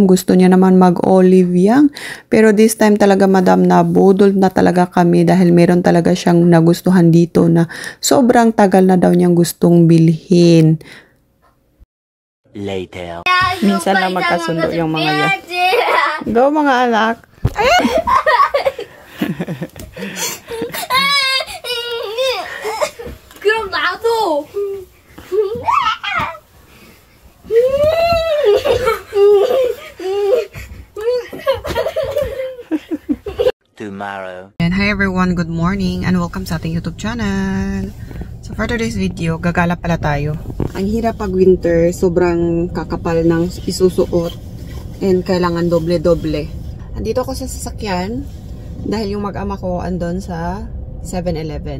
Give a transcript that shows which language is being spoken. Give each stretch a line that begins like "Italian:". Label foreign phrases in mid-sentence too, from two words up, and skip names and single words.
Filipino: Gusto niya naman mag-olive yang. Pero
English: this time
Filipino: talaga madam na budol na talaga kami dahil meron talaga siyang nagustuhan dito na sobrang tagal na daw niyang gustong bilhin.
English: Later.
Filipino: Minsan lang magkasundo yung mga yan. Go mga anak.
Korean: 그럼 나도.
English: Tomorrow. And hi everyone, good morning and welcome
Filipino: sa ating
English: YouTube channel. So for today's video,
Filipino: gagala pala tayo. Ang hirap pag winter, sobrang kakapal ng isusuot and kailangan doble-doble. Andito ako sa sasakyan dahil yung mag-ama ko andon sa 7-Eleven.